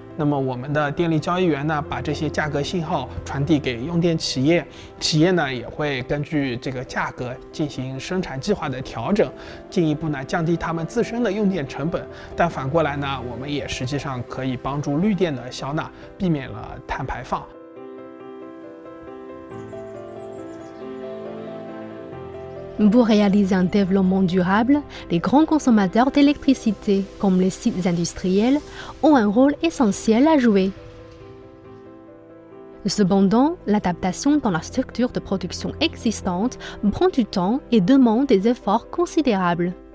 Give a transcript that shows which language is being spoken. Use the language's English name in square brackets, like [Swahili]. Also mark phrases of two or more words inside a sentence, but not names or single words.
[Chinese] 那么我们的电力交易员呢，把这些价格信号传递给用电企业，企业呢也会根据这个价格进行生产计划的调整，进一步呢降低他们自身的用电成本。但反过来呢，我们也实际上可以帮助绿电的消纳，避免了碳排放。 [French] Pour réaliser un développement durable, les grands consommateurs d'électricité, comme les sites industriels, ont un rôle essentiel à jouer. Cependant, l'adaptation dans la structure de production existante prend du temps et demande des efforts considérables.